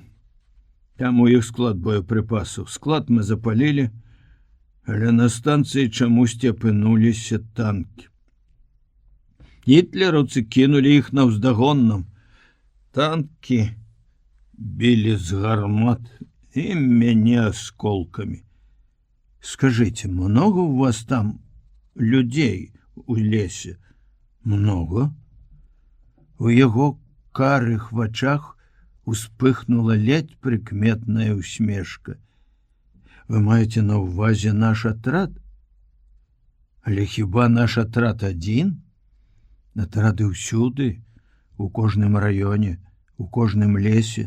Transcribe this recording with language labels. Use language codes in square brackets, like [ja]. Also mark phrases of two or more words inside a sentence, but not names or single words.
[be] Там у іх склад боепрыпасаў. Склад мы запалілі, але на станцыі чамусьці апынуліся танкі. Гітлераўцы кінулі іх наўздагонным. Танкі білі з гармат і мяне асколкамі. [ru] Скажите, много у вас там людей у лесе? Много? [be] У яго карых вачах успыхнула [uk] ледь прикметная [be] усмешка. Вы маете на увазе наш атрад? Але хіба наш атрад адзін? Атрады ўсюды, у кожным раёне, у кожным лесе.